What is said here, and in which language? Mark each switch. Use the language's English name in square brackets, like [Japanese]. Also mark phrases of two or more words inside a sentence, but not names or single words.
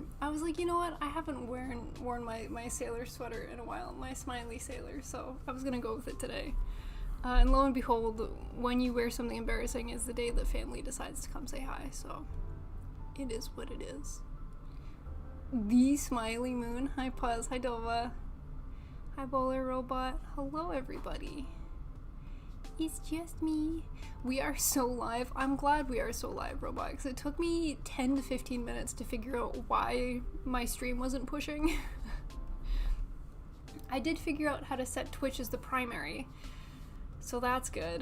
[English] I was like, you know what, I haven't worn my sailor sweater in a while, my smiley sailor, so I was gonna go with it today. And lo and behold, when you wear something embarrassing is the day that family decides to come say hi, so it is what it is. The smiley moon. Hi Puz, hi Dova, hi Bowler Robot, hello everybody. It's just me. We are so live. I'm glad we are so live, Robot, because it took me 10 to 15 minutes to figure out why my stream wasn't pushing. I did figure out how to set Twitch as the primary, so that's good.